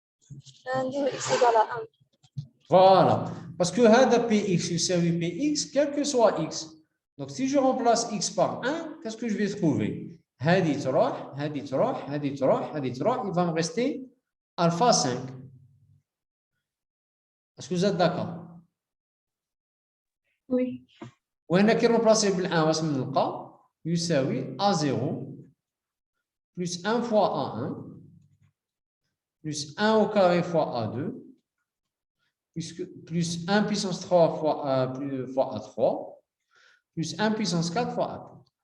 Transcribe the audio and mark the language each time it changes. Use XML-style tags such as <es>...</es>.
<fr>x égale à 1. Voilà. Parce que px يساوي px, quel que soit x. Donc, si je remplace x par 1, qu'est-ce que je vais trouver?</fr> <ar>هذه تروح, هذه تروح, هذه تروح, هذه تروح.</ar> <fr>Il va me rester alpha 5. Est-ce que vous êtes d'accord? Oui.</fr> <ar>وهنا كي نرومبلاسي بالان واش نلقى يساوي</ar> <fr>a0 plus 1 fois a1 plus 1 au carré fois a2 plus 1 puissance 3 fois a3 plus 1 puissance 4 fois a4.</fr>